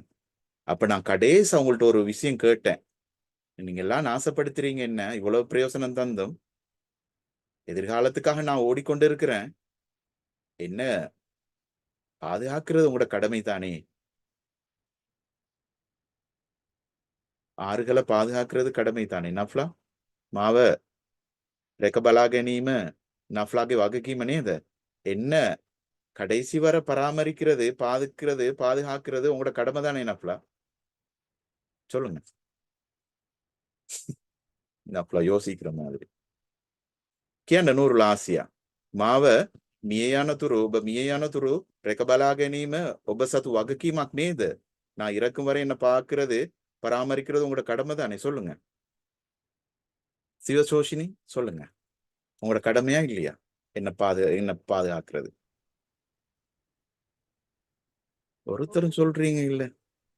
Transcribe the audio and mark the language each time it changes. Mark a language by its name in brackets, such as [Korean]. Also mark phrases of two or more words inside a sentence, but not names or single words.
[Tamil] அப்ப நான் கடைசி உங்கள்ட்ட ஒரு விஷயம் கேட்டேன். நீங்க எல்லாம் நாசப்படுத்துறீங்க, என்ன இவ்வளவு பிரயோசனம் தந்தும் எதிர்காலத்துக்காக நான் ஓடிக்கொண்டு இருக்கிறேன். என்ன பாதுகாக்கிறது உங்களோட கடமை தானே. ஆறுகளை பாதுகாக்கிறது கடமை தானே. [Sinhala] நஃப்லா මාව රැක බලා ගැනීම நஃப்லாගේ වගකීම නේද? [Tamil] என்ன கடைசி வர பராமரிக்கிறது, பாதுகாக்கிறது உங்களோட கடமை தானே நஃப்லா? சொல்லுங்க. நஃப்லா யோசிக்கிற மாதிரி. [Sinhala] කියන්න නූරුල ආසියා මාව මිය යනතුරු, ඔබ මිය යනතුරු රැක බලා ගැනීම ඔබ සතු වගකීමක් නේද? [Tamil] நான் இறக்கும் வரை என்ன பார்க்கிறது, பராமரிக்கிறது உங்களோட கடமை தானே. சொல்லுங்க. சிவசோஷினி சொல்லுங்க. உங்களோட கடமையா இல்லையா என்ன பாதுகாக்கிறது? ஒருத்தரும் சொல்றீங்க இல்ல.